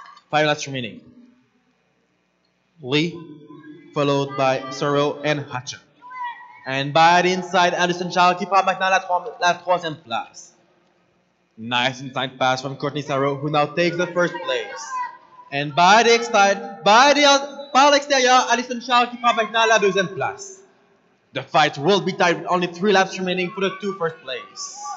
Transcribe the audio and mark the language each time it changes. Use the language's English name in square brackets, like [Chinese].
[English] 5 laps remaining. Lee, followed by Soro and Hatcher. And by the inside, [French] Anderson Chow qui prend maintenant la troisième place. [English] Nice inside pass from Courtney Saro, who now takes the first place. And by the outside, [French] par l'extérieur, Alison Chow qui prend maintenant la deuxième place. [English] The fight will be tied with only 3 laps remaining for the 2 first place.